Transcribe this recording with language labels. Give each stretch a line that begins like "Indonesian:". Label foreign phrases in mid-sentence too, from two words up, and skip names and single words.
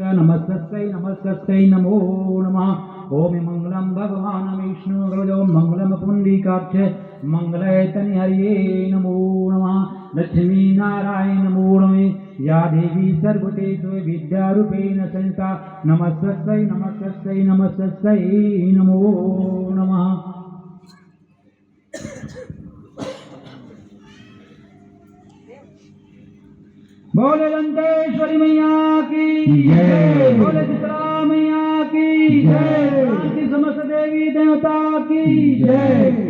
Sanskrit: नमस्तस्यै नमस्तस्यै नमो नमः। ओम मंगलम भगवान विष्णु गुरुदेव मंगलम पुंडरीकाक्ष मंगलयतनि हरिये नमो नमः। लक्ष्मी नारायण नमो नमः। या देवी सर्वभूतेषु विद्यारूपेण संस्था नमस्तस्यै नमस्तस्यै नमस्तस्यै नमो नमः।
Hindi: बोले लंकेश्वरी मैया की जय, बोले शीतला मैया की जय, समस्त देवी देवता की जय।